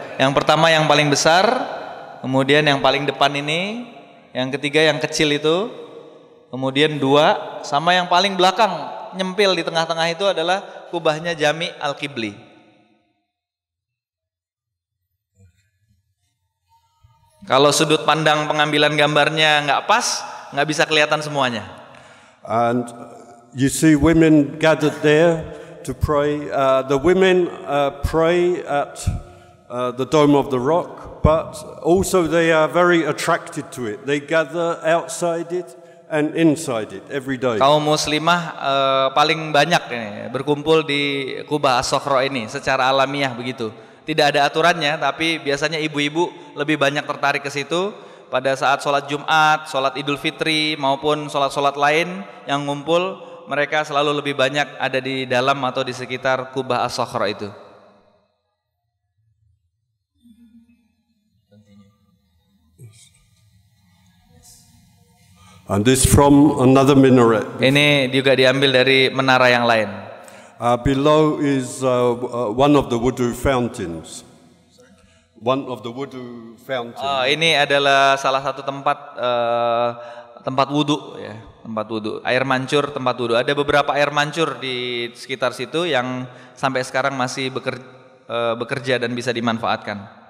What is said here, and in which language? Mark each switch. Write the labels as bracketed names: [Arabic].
[Indonesian] Yang pertama yang paling besar, kemudian yang paling depan ini, yang ketiga yang kecil itu, kemudian 2, sama yang paling belakang nyempil di tengah-tengah itu adalah kubahnya Jami Al-Qibli. Kalau sudut pandang pengambilan gambarnya nggak pas, nggak bisa kelihatan semuanya. [English] And you see women gathered there to pray. The women pray at the Dome of the Rock, but also they are very attracted to it. They gather outside it and inside it every day. [Indonesian] Kaum muslimah paling banyak berkumpul di Kubah As-Sokhra ini secara alamiah begitu. Tidak ada aturannya, tapi biasanya ibu-ibu lebih banyak tertarik ke situ pada saat sholat Jumat, sholat Idul Fitri maupun sholat-sholat lain yang ngumpul. Mereka selalu lebih banyak ada di dalam atau di sekitar Kubah As-Sokhra itu. [English] And this from another minaret. [Indonesian] Ini juga diambil dari menara yang lain. [English] Below is one of the wudu fountains. One of the wudu fountains. [Indonesian] Ini adalah salah satu tempat tempat wudu ya, tempat wudu. Air mancur tempat wudu. Ada beberapa air mancur di sekitar situ yang sampai sekarang masih bekerja dan bisa dimanfaatkan.